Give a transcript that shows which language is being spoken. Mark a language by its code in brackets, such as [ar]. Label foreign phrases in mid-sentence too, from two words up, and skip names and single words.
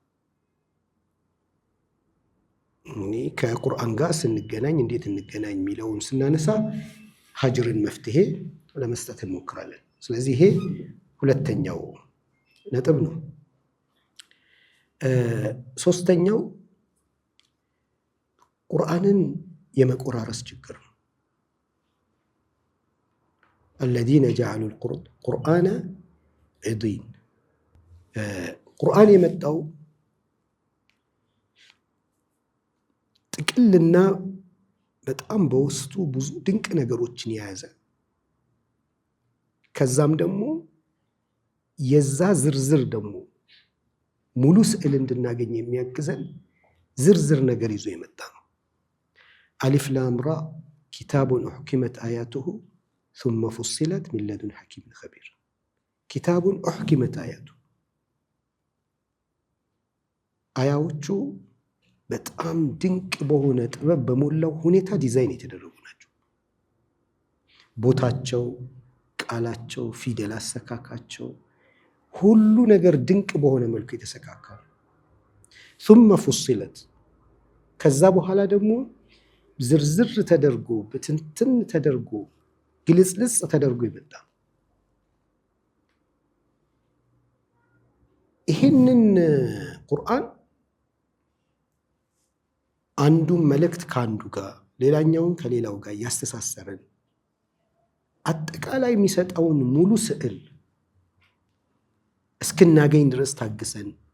[am] ከቁርአን ጋር ስንገናኝ እንዴት እንገናኝ የሚለውን ስናነሳ ሀጅርን መፍትሄ ለመስጠት እንሞክራለን። ስለዚህ ይሄ ሁለተኛው ነጥብ ነው። ሶስተኛው ቁርአንን የመቆራረስ ችግር ነው። [ar] الذين جعلوا القرآن عضين [am] ቁርአን የመጣው ጥቅልና በጣም በውስጡ ብዙ ድንቅ ነገሮችን የያዘ ከዛም ደግሞ የዛ ዝርዝር ደግሞ ሙሉ ስዕል እንድናገኝ የሚያግዘን ዝርዝር ነገር ይዞ የመጣ ነው። [ar] الر كتاب أحكمت آياته ثم فصلت من لدن حكيم خبير كتاب أحكمت آياته [am] አያዎቹ በጣም ድንቅ በሆነ ጥበብ በሞላው ሁኔታ ዲዛይን የተደረጉ ናቸው። ቦታቸው፣ ቃላቸው፣ ፊደል አሰካካቸው ሁሉ ነገር ድንቅ በሆነ መልኩ የተሰካካ ነው። [ar] ثم فصلت [am] ከዛ በኋላ ደግሞ ዝርዝር ተደርጎ በትንትን ተደርጎ ግልጽልጽ ተደርጎ ይመጣ። ይህንን ቁርአን አንዱን መልእክት ከአንዱ ጋር ሌላኛውን ከሌላው ጋር እያስተሳሰረን አጠቃላይ የሚሰጠውን ሙሉ ስዕል እስክናገኝ ድረስ ታግሰን